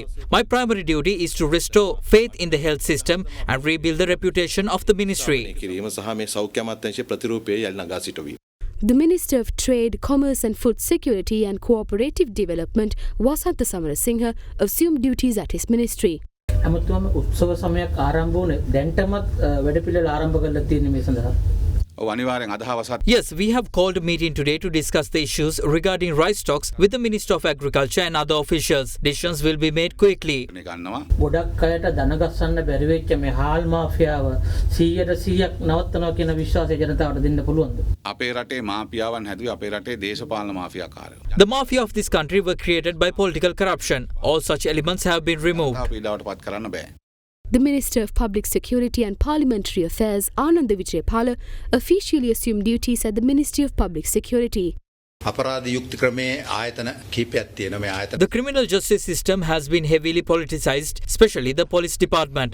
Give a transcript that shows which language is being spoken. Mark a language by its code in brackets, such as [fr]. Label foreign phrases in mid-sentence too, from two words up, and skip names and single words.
[en] My primary duty is to restore faith in the health system and rebuild the reputation of the ministry. The Minister of Trade, Commerce and Food Security and Cooperative Development, Wasantha Samarasinghe, assumed duties at his ministry. [si] අමුතුවම උත්සව සමයක් ආරම්භ වුණේ දැන්ටමත් වැඩපිළිවෙල ආරම්භ කරලා තියෙන මේ සඳහා. [en] Yes, we have called a meeting today to discuss the issues regarding rice stocks with the Minister of Agriculture and other officials. Decisions will be made quickly. [si] ගොඩක් අයට දනගස්සන්න බැරි වෙච්ච මේ හාල් මාෆියාව 100% නවත්තනවා කියන විශ්වාසය ජනතාවට දෙන්න පුළුවන්ද? අපේ රටේ මාෆියාවන් හැදුවේ අපේ රටේ දේශපාලන මාෆියාකාරයෝ. [en] The mafia of this country were created by political corruption. All such elements have been removed. The Minister of Public Security and Parliamentary Affairs, Ananda Vijaypala, officially assumed duties at the Ministry of Public Security. The criminal justice system has been heavily politicized, especially the police department.